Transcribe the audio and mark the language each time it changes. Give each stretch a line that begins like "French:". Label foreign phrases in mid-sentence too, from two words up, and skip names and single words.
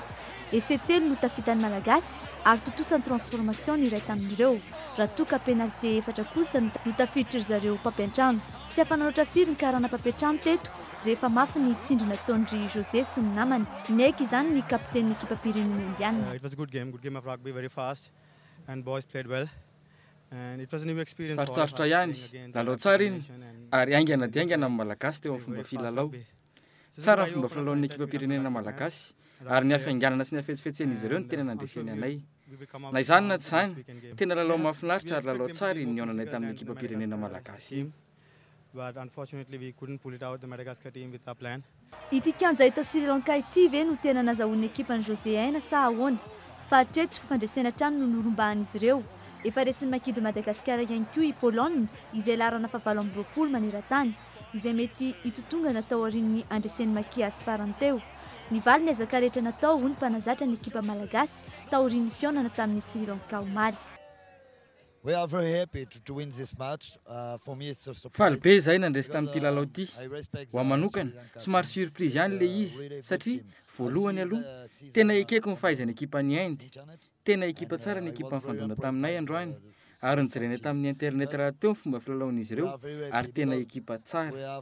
Malagasy: Esetelo no tafitan'ny malagasy ary totosan'ny transformation ny iray tamin'ireo raha toka penalité efatra kosa no tafiditra zareo mpampiantrano. Tsy afananoatra firy ny karana mpampiantrano teto rehefa mafy ny tsindrina Tondry José sy ny namany. Neky izany ny kapiten'ny ekipa pirenena indianina.
English: It was a good game of rugby, very fast and boys played well. And it was a new experience.
Malagasy: Sarotsarotra ihany, lalao tsara iny ary aingana dia aingana amin'ny malagasy teo amin'ny fomba filalao. Tsara ny fomba filalaon'ny ekipa pirenena malagasy ary ny hafainganana sy ny hafetsifetsen'izy ireo ny tena nandreseny anay. Na izany na tsy izany, tena lalao mahafinaritra ary lalao tsara iny niaonanay tamin'ny ekipa pirenena malagasy.
English: But unfortunately we couldn't pull it out, the Madagascar team, with our plan.
Malagasy: Ity kianja eto Sri Lanka ity ve no tena nazahoan'ny ekipany José Aina sa ahoana? Fa hatreto fandresena trano no norombahan'izy ireo. Efa resin'ny makia de Madagasikara ihany koa i Pologne izay larana fa 20 maneran-tany izay mety hitotonga natao aorian'ny andresen'ny makia sy farany teo. Ny valy ny ezaka rehetra natao ny mpanazatra ny ekipa malagasy taorian'ny fionana tamin'ny Sri Lanka omaly.
English: We are very happy to win this match. For me it's a surprise.
Malagasy: Faly be izay nandresy tamin'ity lalao ity. Ho manokana, somary surprise ihany le izy satria voalohany aloha tena ekeko ny fahaizany ekipa ny Inde. Tena ekipa tsara ny ekipa nifandona taminay androany ary nijerena tamin'ny internet raha teo ny fomba filalaon'izy ireo ary tena ekipa tsara.